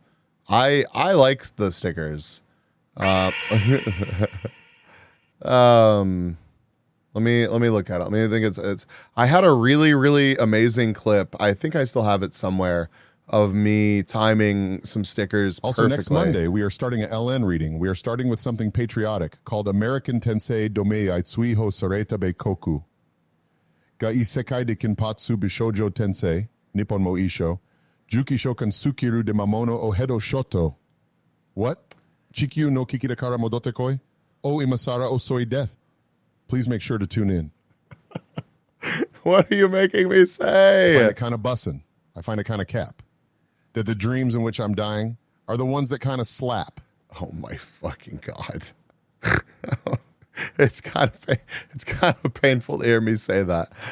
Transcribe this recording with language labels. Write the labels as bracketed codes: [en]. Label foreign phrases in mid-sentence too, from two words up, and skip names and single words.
[en] I like the stickers. Let me look at it. I mean, I think it's I had a really amazing clip. I think I still have it somewhere of me timing some stickers Also, perfectly. next Monday, we are starting an LN reading. We are starting with something patriotic called American Tensei Domei Aitsui ho Sareta Be Koku. Ga isekai de kinpatsu bishoujo tensei, Nippon mo isho, juki shokan sukiru de mamono o hedo shoto. What? Chikyu no kikirakara modote koi? O imasara o soy death. Please make sure to tune in. What are you making me say? I find it kind of bussin'. I find it kind of cap. That the dreams in which I'm dying are the ones that kind of slap. Oh my fucking God. It's kind of painful to hear me say that.